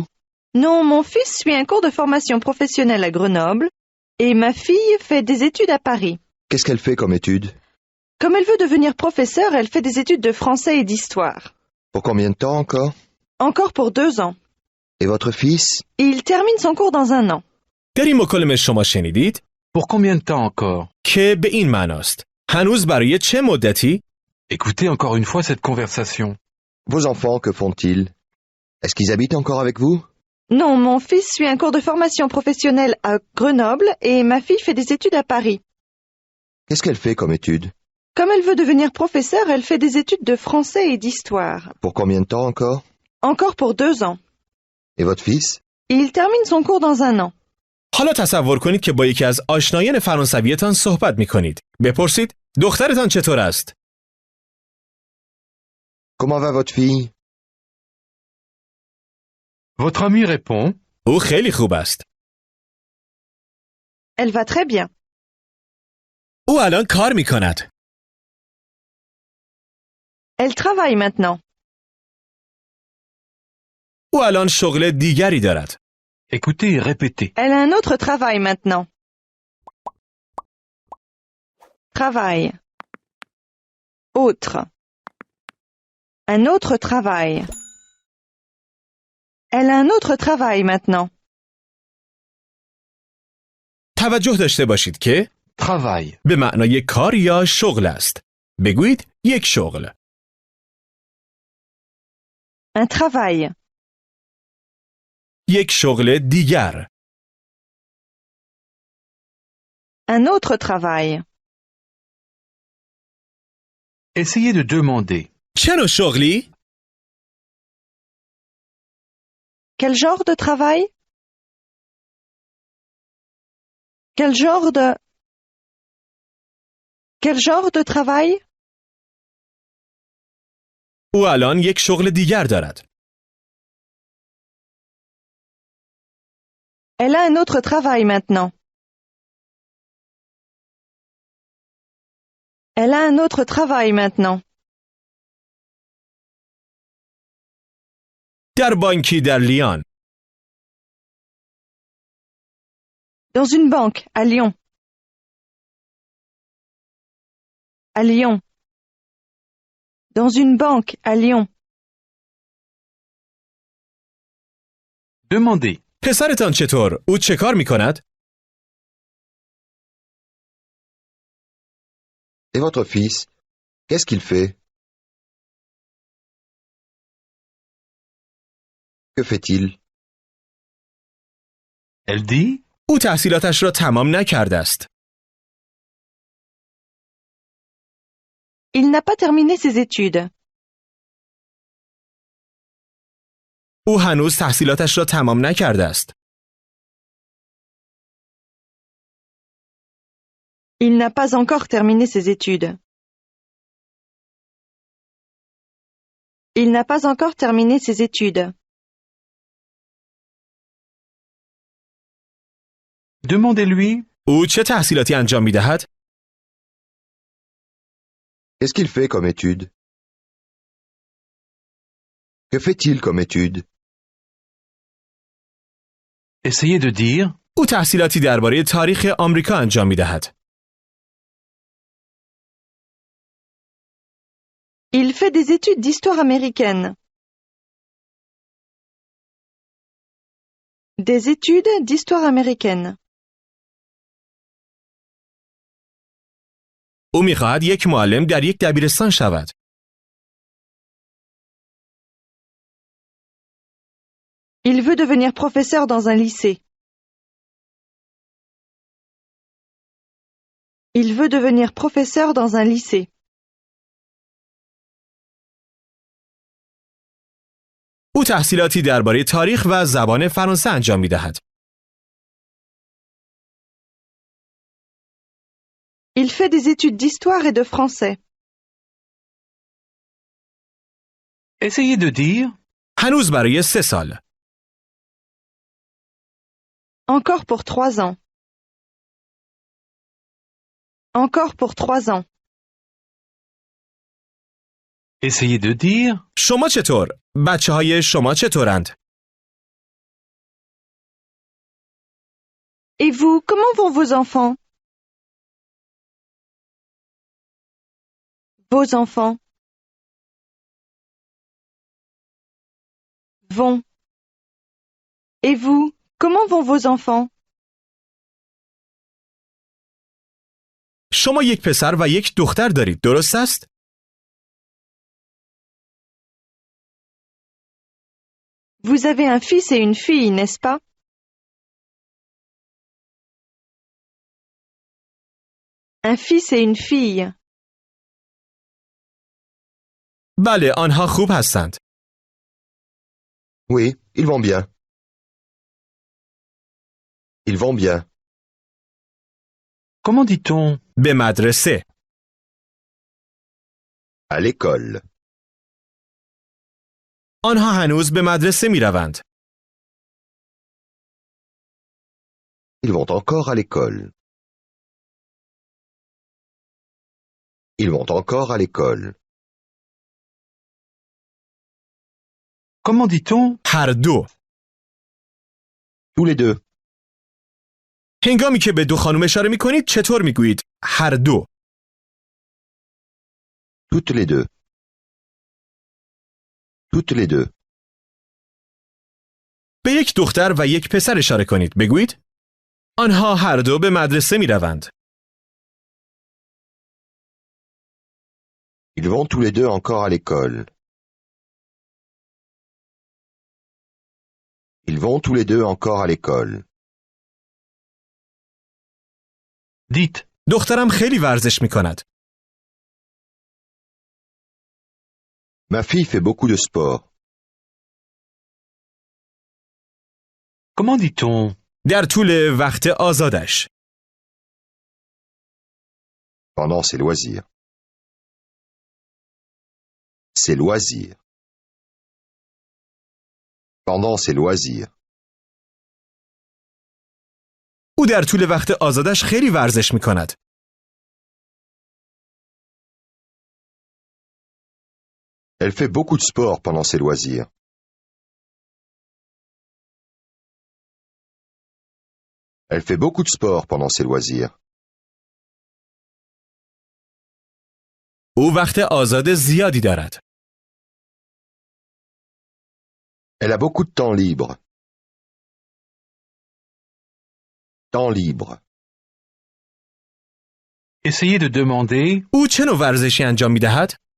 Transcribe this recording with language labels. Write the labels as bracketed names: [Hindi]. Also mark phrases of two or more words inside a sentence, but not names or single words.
[French] Non, mon fils suit un cours de formation professionnelle à Grenoble et ma fille fait des études à Paris. Qu'est-ce qu'elle fait comme études? Comme elle veut devenir professeure, elle fait des études de français et d'histoire. Pour combien de temps encore? Encore pour 2 ans. Et votre fils? Il termine son cours dans 1 an. [Persian] در این مکالمه شما شنیدید [French] Pour combien de temps encore? [Persian] که به این معناست هنوز برای چه مدتی؟ [French] Écoutez encore une fois cette conversation. Vos enfants, que font-ils? Est-ce qu'ils habitent encore avec vous? Non, mon fils suit un cours de formation professionnelle à Grenoble et ma fille fait des études à Paris. Qu'est-ce qu'elle fait comme études? Comme elle veut devenir professeure, elle fait des études de français et d'histoire. Pour combien de temps encore? Encore pour 2 ans. Et votre fils? Il termine son cours dans 1 an. [Persian] حالا تصور کنید که با یکی از آشنایان فرانسویتان صحبت می کنید. بپرسید دخترتان چطور است؟ [French] Comment va votre fille? Votre ami répond. [Persian] او خیلی خوب است. [French] Elle va très bien. [Persian] او الان کار می کند. [French] Elle travaille maintenant. [Persian] او الان شغل دیگری دارد. [French] Écoutez et répétez. Elle a un autre travail maintenant. Travail. Autre. Un autre travail. Elle a un autre travail maintenant. [Persian] توجه داشته باشید که [French] Travail. [Persian] به معنای کار یا شغل است. بگویید یک شغل. [French] Un travail. [Persian] یک شغل دیگر. [French] Un autre travail. Essayez de demander. [Persian] چه نوع شغلی؟ [French] Quel genre de travail? Quel genre de... Quel genre de travail? [Persian] او الان یک شغل دیگر دارد. [French] Elle a un autre travail maintenant. Elle a un autre travail maintenant. [Persian] در بانکی در لیان. [French] Dans une banque, à Lyon. À Lyon. Dans une banque, à Lyon. Demandez. [Persian] پسرتان چطور؟ او چه کار می کند؟ [French] Et votre fils, qu'est-ce qu'il fait? Que fait-il? Elle dit. [Persian] او تحصیلاتش را تمام نکرده است. [French] Il n'a pas terminé ses études. [Persian] او هنوز تحصیلاتش را تمام نکرده است. [French] Il n'a pas encore terminé ses études. Il n'a pas encore terminé ses études. Demandez-lui. [Persian] او چه تحصیلاتی انجام می دهد؟ [French] Qu'est-ce qu'il fait comme étude? Que fait-il comme étude? Essayez de dire. [Persian] او تحصیلاتی درباره تاریخ آمریکا انجام می دهد. [French] Il fait des études d'histoire américaine. Des études d'histoire américaine. [Persian] او می خواهد یک معلم در یک دبیرستان شود. [French] Il veut devenir professeur dans un lycée. Il veut devenir professeur dans un lycée. [Persian] او تحصیلاتی درباره تاریخ و زبان فرانسه انجام می دهد. [French] Il fait des études d'histoire et de français. Essayez de dire. [Persian] هنوز برای 3 سال. [French] Encore pour 3 ans. Encore pour 3 ans. Essayez de dire. [Persian] شما چطور؟ بچه های شما چطورند؟ [French] Et vous, comment vont vos enfants? Vos enfants. Vont. Et vous, comment vont vos enfants? [Persian] شما یک پسر و یک دختر دارید، درست است؟ [French] Vous avez un fils et une fille, n'est-ce pas? Un fils et une fille. [Persian] بله، آنها خوب هستند. [French] Oui, ils vont bien. Ils vont bien. Comment dit-on? [Persian] به مدرسه. [French] À l'école. [Persian] آنها هنوز به مدرسه می روند. [French] Ils vont encore à l'école. Ils vont encore à l'école. Comment dit-on [Persian] هر دو. [French] Tous les deux. [Persian] هنگامی که به دو خانم اشاره می کنید چطور می گویید؟ هر دو. [French] Toutes les deux. Toutes les deux. [Persian] به یک دختر و یک پسر اشاره کنید. بگویید آنها هر دو به مدرسه می روند. [French] Ils vont tous les deux encore à l'école. Ils vont tous les deux encore à l'école. Dites. [Persian] دخترم خیلی ورزش می کند. [French] Ma fille fait beaucoup de sport. Comment dit-on [Persian] در طول وقت آزادش. [French] Pendant ses loisirs. Ses loisirs. Pendant ses loisirs. [Persian] او در طول وقت آزادش خیلی ورزش می کند. [French] Elle fait beaucoup de sport pendant ses loisirs. Elle fait beaucoup de sport pendant ses loisirs. [Persian] او وقت آزاد زیادی دارد. [French] Elle a beaucoup de temps libre. Temps libre. Essayez de demander [Persian] او چه نوع ورزشی انجام می دهد؟